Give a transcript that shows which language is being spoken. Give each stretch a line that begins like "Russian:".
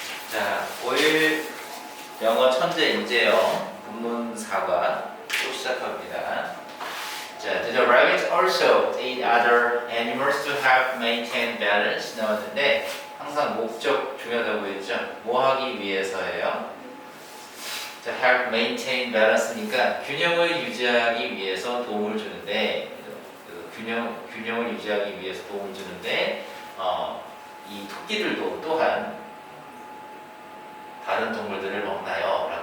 Korean: 자, 5일 영어 천재 인재영 본문 4과 또 시작합니다.
English: 자, did the rabbit also eat other animals to help maintain balance?
Korean: 나왔는데 항상 목적 중요하다고 했죠. 뭐 하기 위해서예요? 자,
English: help maintain balance
Korean: 니까 균형을 유지하기 위해서 도움을 주는데 균형을 유지하기 위해서 도움을 주는데 이 토끼들도 또한 다른 동물들을 먹나요?